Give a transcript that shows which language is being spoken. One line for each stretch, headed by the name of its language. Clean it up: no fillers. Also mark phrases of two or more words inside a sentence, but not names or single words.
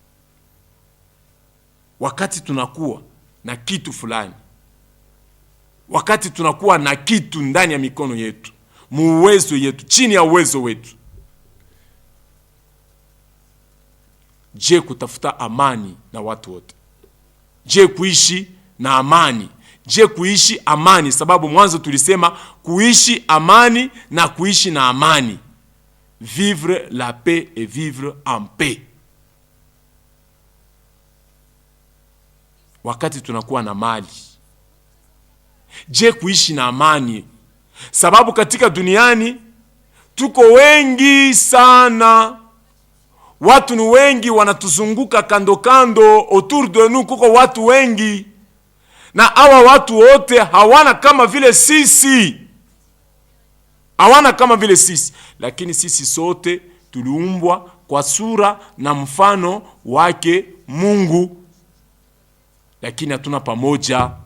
Swahili: Wakati tunakuwa na kitu fulani, wakati tunakuwa na kitu ndani ya mikono yetu, muwezo yetu, chini ya uwezo wetu. Je, kutafuta amani na watu wote? Je, kuishi na amani? Je, kuishi amani? Sababu mwanzo tulisema kuishi amani na kuishi na amani.
French: Vivre la paix et vivre en paix.
Swahili: Wakati tunakuwa na mali, je, kuishi na amani? Sababu katika duniani tuko wengi sana. Watu ni wengi wanatuzunguka kando kando,
French: autour de nous
Swahili: kuko watu wengi. Na hawa watu wote hawana kama vile sisi. Hawana kama vile sisi. Lakini sisi sote tuliumbwa kwa sura na mfano wake Mungu. Lakini hatuna pamoja.